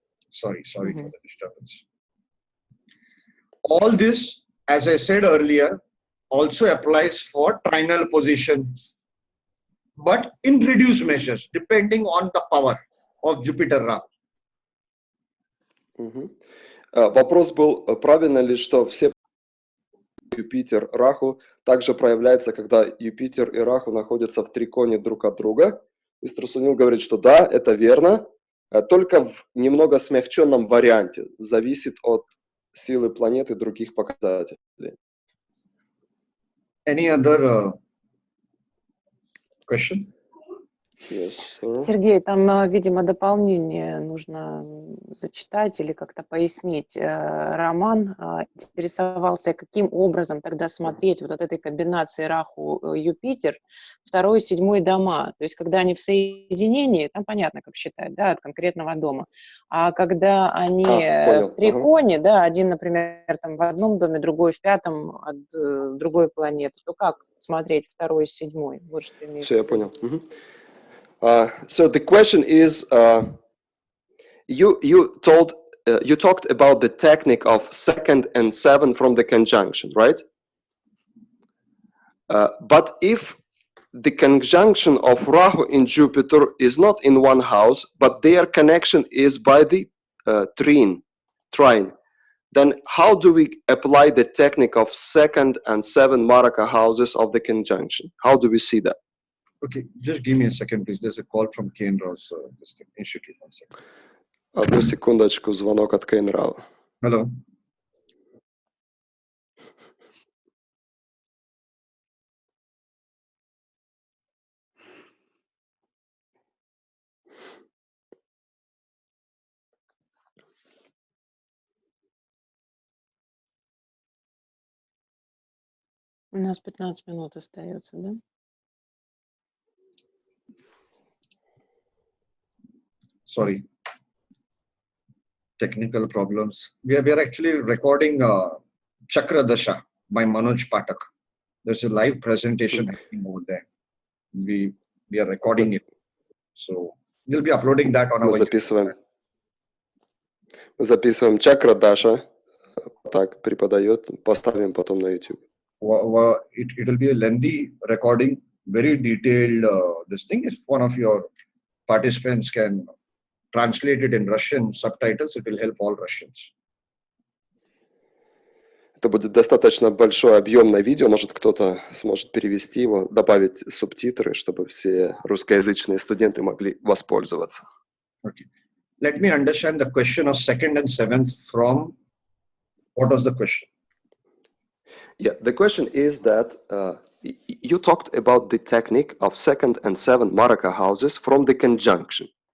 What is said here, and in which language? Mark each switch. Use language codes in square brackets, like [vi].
[en] Sorry for the disturbance. All this, as I said earlier, also applies for trinal position, but in reduced measures, depending on the power of Jupiter Rahu. [ru] Вопрос был, правильно ли, что все Юпитер, Раху также проявляется, когда Юпитер и Раху находятся в триконе друг от друга. Мистер Сунил говорит, что да, это верно, только в немного смягченном варианте, зависит от силы планеты и других показателей. [en] Any other question? Yes, sir. [ru] Сергей, там, видимо, дополнение нужно зачитать или как-то пояснить. Роман интересовался, каким образом тогда смотреть вот от этой комбинации Раху-Юпитер, 2 и 7 дома. То есть, когда они в соединении, там понятно, как считать, да, от конкретного дома. А когда они в триконе, да, один, например, там в одном доме, другой в 5-м от другой планеты, то как смотреть 2 и 7? Вот что имеется. Все, я понял. [en] So the question is, you talked about the technique of 2nd and 7 from the conjunction, right? But if the conjunction of Rahu in Jupiter is not in one house, but their connection is by the trine, then how do we apply the technique of 2nd and 7 Maraka houses of the conjunction? How do we see that? Okay, just give me a second, please. There's a call from Kane Ross Institute. [ru] Одну секундочку, звонок от Кейн Рау. [en] Hello. [ru] У нас 15 минут остается, да? [en] Sorry. Technical problems. We are actually recording Chakra Dasha by Manoj Patak. There's a live presentation happening over there. We are recording it. So we'll be uploading that on our YouTube. [ru] Мы записываем Чакра Даша. Так преподает. Поставим потом на YouTube. [en] It will be a lengthy recording, very detailed. This thing, if one of your participants can translate it in Russian subtitles, it will help all Russians. [ru] Это будет достаточно большое объемное видео, может кто-то сможет перевести его, добавить субтитры, чтобы все русскоязычные студенты могли воспользоваться. [en] Okay. Let me understand the question of 2nd and 7th from, what was the question? Yeah, the question is that you talked about the technique of 2nd and 7th Maraka houses from the conjunction.